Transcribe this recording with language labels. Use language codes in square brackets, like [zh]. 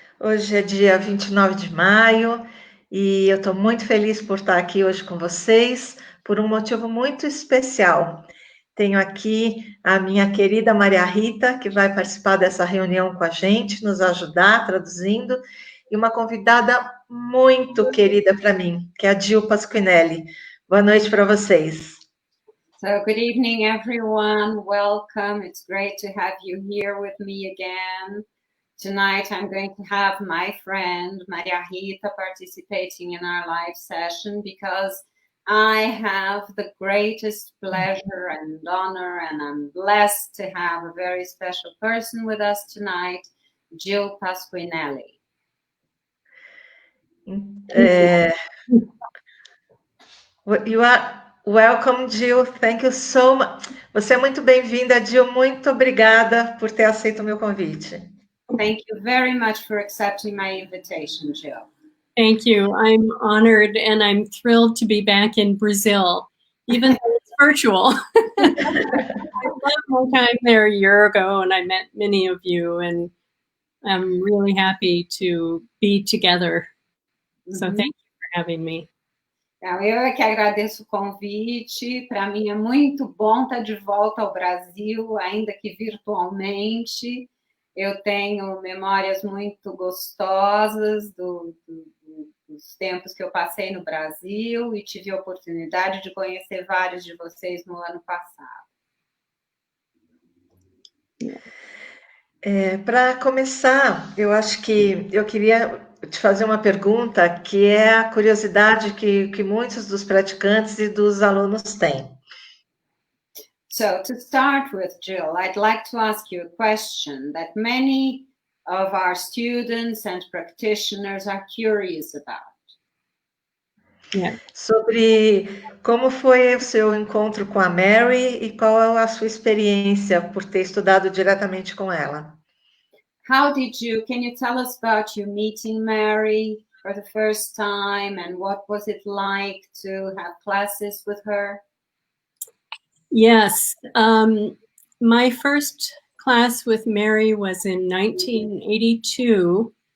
[pt] Hoje é dia 29 de maio e eu estou muito feliz por estar aqui hoje com vocês por um motivo muito especial. Tenho aqui a minha querida Maria Rita, que vai participar dessa reunião com a gente, nos ajudar traduzindo, e uma convidada muito querida para mim, que é a Jil Pasquinelli. Boa noite para vocês. [en] So good evening, everyone. Welcome. It's great to have you here with me again. Tonight, I'm going to have my friend Maria Rita participating in our live session because I have the greatest pleasure and honor, and I'm blessed to have a very special person with us tonight, Jil Pasquinelli. You are welcome, Jil. Thank you so much. [pt] Você é muito bem-vinda, Jil. Muito obrigada por ter aceito o meu convite. [en] Thank you very much for accepting my invitation, Jil. Thank you. I'm honored and I'm thrilled to be back in Brazil, even though it's virtual. I loved my time there a year ago and I met many of you and I'm really happy to be together. So thank you for having me. [pt] Então, eu é que agradeço o convite. Para mim é muito bom estar de volta ao Brasil, ainda que virtualmente. Eu tenho memórias muito gostosas dos tempos que eu passei no Brasil e tive a oportunidade de conhecer vários de vocês no ano passado. Para começar, eu acho que eu queria te fazer uma pergunta que é a curiosidade que muitos dos praticantes e dos alunos têm. [en] So to start with, Jill, I'd like to ask you a question that many of our students and practitioners are curious about. Yeah. [pt] Sobre como foi o seu encontro com a Mary e qual é a sua experiência por ter estudado diretamente com ela. [en] Can you tell us about you meeting Mary for the first time and what was it like to have classes with her? Yes. My first class with Mary was in 1982.